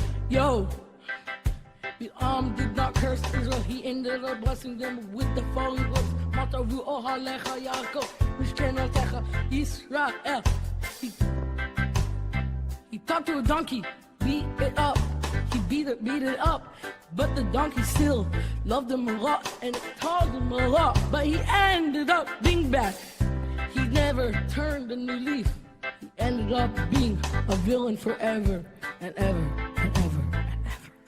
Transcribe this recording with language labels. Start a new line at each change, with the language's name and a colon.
English: Yo, Bilam did not curse Israel, he ended up blessing them with the following words.
Hebrew: מה טובו אוהליך יעקב, משכנותיך ישראל.
English: He talked to a donkey, beat it up. He beat it up, but the donkey still loved him a lot and it taught him a lot. But he ended up being bad. He never turned a new leaf. He ended up being a villain forever and ever and ever and ever.